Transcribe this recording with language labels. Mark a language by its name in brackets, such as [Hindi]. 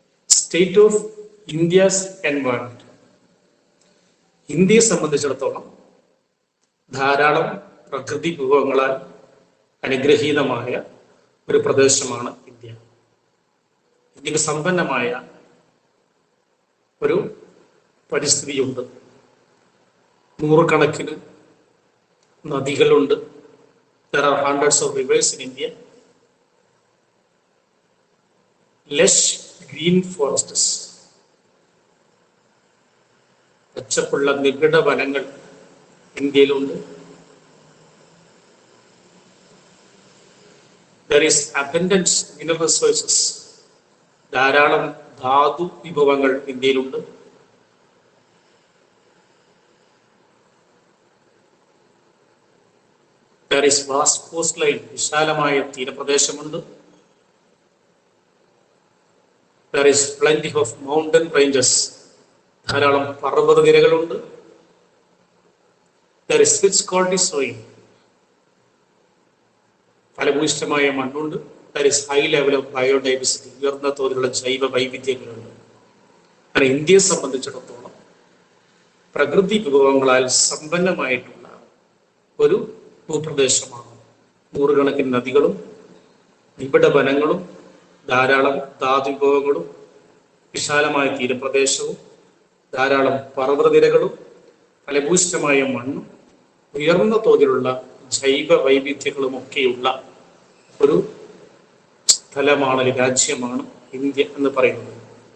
[English] State of India's environment. [Malayalam] ഇന്ത്യയെ സംബന്ധിച്ചിടത്തോളം ധാരാളം പ്രകൃതി വിഭവങ്ങളാൽ അനുഗ്രഹീതമായ ഒരു പ്രദേശമാണ് ഇന്ത്യ. ഇന്ത്യക്ക് സമ്പന്നമായ ഒരു പരിസ്ഥിതിയുണ്ട്. നൂറുകണക്കിന് നദികളുണ്ട്. [English] There are hundreds of rivers in India. Lush green forests. [Malayalam] പച്ചപ്പുള്ള നിബിഡ വനങ്ങൾ ഇന്ത്യയിലുണ്ട്. [English] There is abundant mineral resources. [Malayalam] ധാരാളം ധാതു വിഭവങ്ങൾ ഇന്ത്യയിലുണ്ട്. [English] There is vast coastline. [Malayalam] വിശാലമായ തീരപ്രദേശമുണ്ട്. [English] There is plenty of mountain ranges. [Malayalam] ധാരാളം പർവ്വത നിരകളുണ്ട്. [English] There is rich quality soil. [Malayalam] ഫലഭൂയിഷ്ഠമായ മണ്ണുണ്ട്. [English] There is high level of biodiversity. [Malayalam] ഉയർന്ന തോതിലുള്ള ജൈവ വൈവിധ്യങ്ങളുണ്ട്. അങ്ങനെ ഇന്ത്യയെ സംബന്ധിച്ചിടത്തോളം പ്രകൃതി വിഭവങ്ങളാൽ സമ്പന്നമായിട്ടുള്ള ഒരു ഭൂപ്രദേശമാണ്. നൂറുകണക്കിന് നദികളും നിബിഡ വനങ്ങളും ധാരാളം ധാതു വിഭവങ്ങളും വിശാലമായ തീരപ്രദേശവും ധാരാളം പർവ്വതനിരകളും ഫലഭൂയിഷ്ഠമായ മണ്ണും ഉയർന്ന തോതിലുള്ള ജൈവ വൈവിധ്യങ്ങളും ഒക്കെയുള്ള ഒരു സ്ഥലമാണ്, രാജ്യമാണ് ഇന്ത്യ എന്ന് പറയുന്നത്.